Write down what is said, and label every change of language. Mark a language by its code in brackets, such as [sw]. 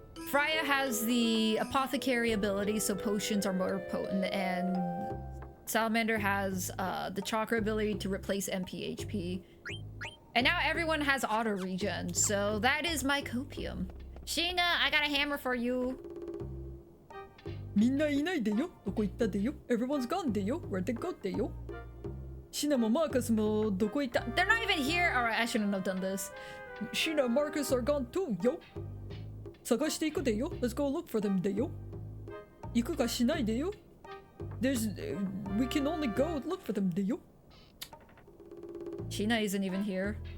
[en] Freya has the apothecary ability, so potions are more potent, and Salamander has the chakra ability to replace MP HP. And now everyone has auto regen, so that is my copium. Sheena, I got a hammer for you. [ja] みんないないでよ。どこ行ったでよ。 [en] Everyone's gone でよ。 Where'd they go でよ。 [ja] シナもマーカスもどこ行った。 [en] They're not even here. All right, I shouldn't have done this. Sheena and Marcus are gone too, yo. [ja] 探していくでよ。 [en] Let's go look for them でよ。 [ja] 行くかしないでよ。 [en] There's, we can only go look for them でよ。 Sheena isn't even here.